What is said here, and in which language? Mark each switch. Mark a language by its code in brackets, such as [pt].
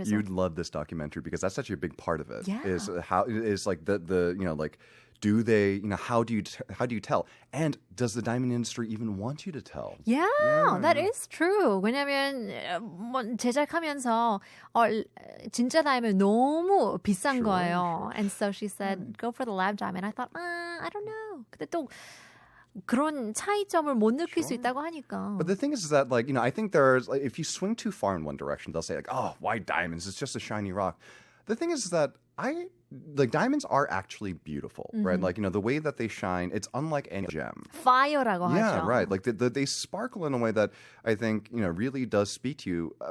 [en] You'd love this documentary because that's such a big part of it. Yeah. Is like the like do they how do you tell, and does the diamond industry even want you to tell? Yeah, that is true. [ko] 왜냐면 제작하면서 진짜 다이아몬드 너무 비싼 거예요. [en] And so she said, go for the lab diamond. I thought, I don't know. [ko] 근데 또 그런 차이점을 못 느낄 수 있다고 하니까. [en] But the thing is that, like, I think there's, like, if you swing too far in one direction, they'll say, like, oh, why diamonds? It's just a shiny rock. The thing is that diamonds are actually beautiful, right? Like, the way that they shine, it's unlike any gem. [ko] Fire라고 [en] Yeah, [ko] 하죠. [en] right. Like, they sparkle in a way that I think, really does speak to you.